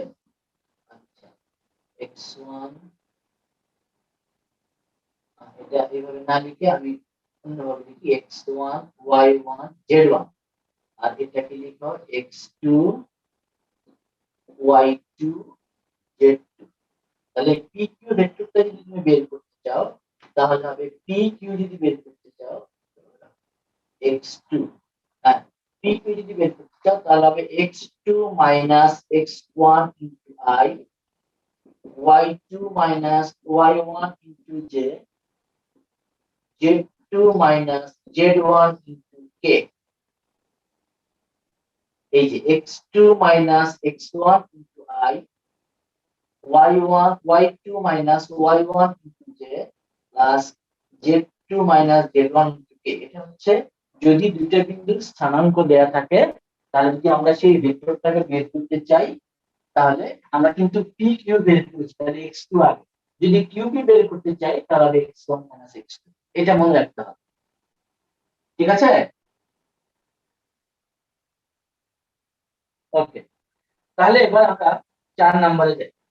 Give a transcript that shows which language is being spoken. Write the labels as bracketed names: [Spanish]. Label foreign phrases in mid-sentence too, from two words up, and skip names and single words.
[Bangla] আচ্ছা, x1, এটা এইভাবে না লিখে আমি অন্যভাবে লিখি x1 y1 z1, আর এটাকে লিখো x2 y2 z2। তাহলে PQ ভেক্টরটা যদি তুমি বের করতে চাও, তাহলে হবে PQ যদি বের করতে চাও x2, হ্যাঁ, PQ যদি বের করতে চাও তাহলে হবে x2 - x1 * i, y2 - y1 * j, z2 - z1 * k। এই যে x2 - x1 * i, y1 y2 - y1 * j প্লাস z2 - z1 * k। এটা হচ্ছে যদি দুইটা বিন্দুর স্থানাঙ্ক দেয়া থাকে, তাহলে যদি আমরা সেই ভেক্টরটাকে বের করতে চাই, তাহলে আমরা কিন্তু p q বের করছি, তাহলে x2 আগে। যদি q p বের করতে চাই, তাহলে হবে x1 - x2। এটা মনে রাখতে হবে। ঠিক আছে? ওকে, তাহলে এবার আমরা 4 নম্বরে যাই।